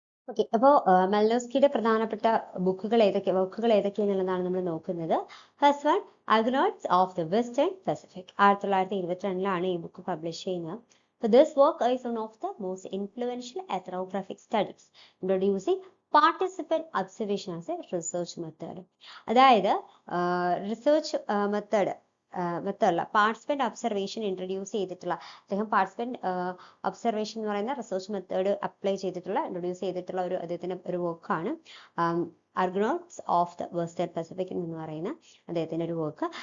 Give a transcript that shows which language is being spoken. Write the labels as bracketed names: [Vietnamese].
[Malayalam] Okay. അപ്പോൾ മലിനോവ്സ്കിയുടെ പ്രധാനപ്പെട്ട വർക്കുകൾ ഏതൊക്കെയാണെന്നുള്ളതാണ് നമ്മൾ നോക്കുന്നത്. [English] First one, Argonauts of the Western Pacific. [Malayalam] 1922 ഈ ബുക്ക് പബ്ലിഷ് ചെയ്യുന്നത്. [English] So this work is one of the most influential ethnographic studies introducing participant observation as a research method. [Malayalam] അതായത് research മെത്തേഡല്ല, participant observation introduce ചെയ്തിട്ടുള്ള, അദ്ദേഹം പാർട്ടിസിപ്പന്റ് ഒബ്സർവേഷൻ എന്ന് പറയുന്ന research method introduce ചെയ്തിട്ടുള്ള അദ്ദേഹത്തിന്റെ ഒരു വർക്കാണ് ആർഗനോട്ട്സ് ഓഫ് ദ വെസ്റ്റേൺ പസഫിക് എന്ന് പറയുന്ന അദ്ദേഹത്തിന്റെ ഒരു വർക്ക്.